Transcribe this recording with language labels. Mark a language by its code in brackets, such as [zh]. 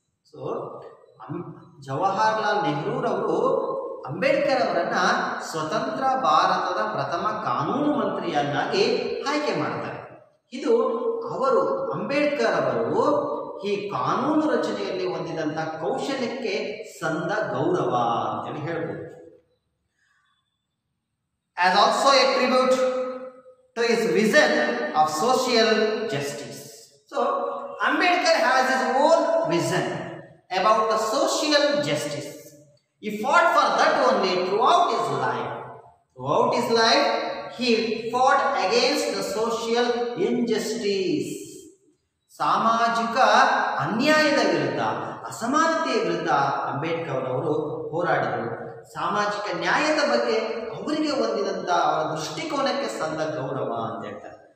[kn] So Jawaharlal Nehru ರವರು ಅಂಬೇಡ್ಕರ್ ಅವರನ್ನ ಸ್ವತಂತ್ರ ಭಾರತದ ಪ್ರಥಮ ಕಾನೂನು ಮಂತ್ರಿಯನ್ನಾಗಿ ಆಯ್ಕೆ ಮಾಡ್ತಾರೆ. ಇದು ಅವರು ಅಂಬೇಡ್ಕರ್ ಅವರು ಈ ಕಾನೂನು ರಚನೆಯಲ್ಲಿ ಹೊಂದಿದಂತ ಕೌಶಲ್ಯಕ್ಕೆ ಸಂದ ಗೌರವ ಅಂತ ಹೇಳಬಹುದು. [en] As also a tribute to his vision of social justice. So Ambedkar has his own vision about the social justice. He fought for that only throughout his life. Throughout his life, he fought against the social injustice. [kn] ಸಾಮಾಜಿಕ ಅನ್ಯಾಯದ ವಿರುದ್ಧ, ಅಸಮಾನತೆಯ ವಿರುದ್ಧ ಅಂಬೇಡ್ಕರ್ ಅವರು ಹೋರಾಡಿದರು. ಸಾಮಾಜಿಕ ನ್ಯಾಯದ ಬಗ್ಗೆ ಅವರಿಗೆ ಹೊಂದಿದಂತ ಅವರ ದೃಷ್ಟಿಕೋನಕ್ಕೆ ಸಂದ ಗೌರವ ಅಂತ ಹೇಳ್ತಾರೆ.